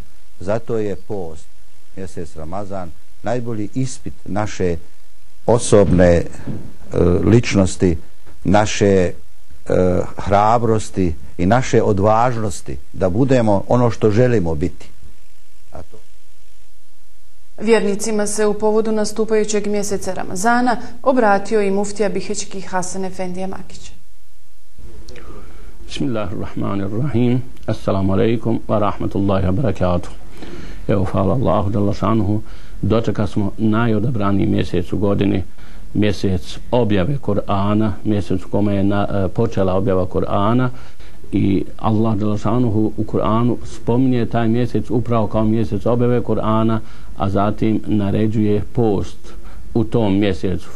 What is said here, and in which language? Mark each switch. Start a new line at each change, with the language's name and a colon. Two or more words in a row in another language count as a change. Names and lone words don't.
Bosnian: Zato je post, mjesec Ramazan, najbolji ispit naše osobne ličnosti, naše hrabrosti i naše odvažnosti da budemo ono što želimo biti. Vjernicima se u povodu nastupajućeg mjeseca Ramazana obratio i muftija Bihećki Hasan Efendija Makić.
Arabic: بسم الله الرحمن الرحيم. السلام عليكم ورحمة الله وبركاته.
Bosnian: Evo, hvala Allahu
Arabic: جل شأنه,
Bosnian: dočeka smo najodabraniji mjesec u godini, mjesec objave Kur'ana, mjesec u kome je počela objava Kur'ana, i Allah
Arabic: جل شأنه
Bosnian: u Kur'anu spominje taj mjesec upravo kao mjesec objave Kur'ana, a zatim naređuje post u tom mjesecu.